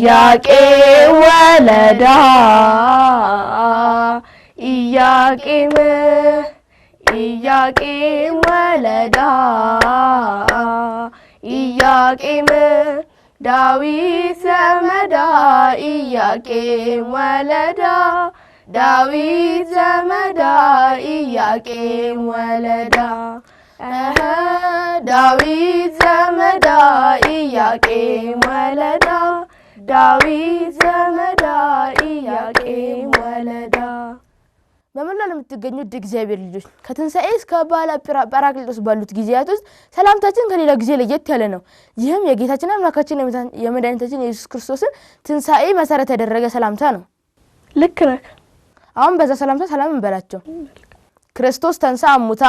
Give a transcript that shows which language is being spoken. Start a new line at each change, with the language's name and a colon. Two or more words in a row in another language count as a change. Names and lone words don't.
Geez: ኢያቄም ወለዳ ኢያቄም ወለዳ ኢያቄም ዳዊት ዘመዳ ኢያቄም ወለዳ ዳዊት ዘመዳ ኢያቄም ወለዳ ዳዊት ዘመዳ ኢያቄም ወለዳ ዳዊት ዘመዳ ኢያቄም ወለዳ።
Amharic: በመላው ለምትገኙት እግዚአብሔር ልጆች ከትንሳኤ እስከ በዓለ ጰራቅሊጦስ ባሉት ጊዜያት ውስጥ ሰላምታችን ከሌላ ጊዜ ለየት ያለ ነው። ይህም የጌታችን አምላካችን የመድኃኒታችን ኢየሱስ ክርስቶስን ትንሳኤ መሰረት ያደረገ ሰላምታ ነው። ልክ ነህ። አሁን በዛ ሰላምታ ሰላም እንበላቸው።
Geez: ክርስቶስ ተንሥአ እሙታን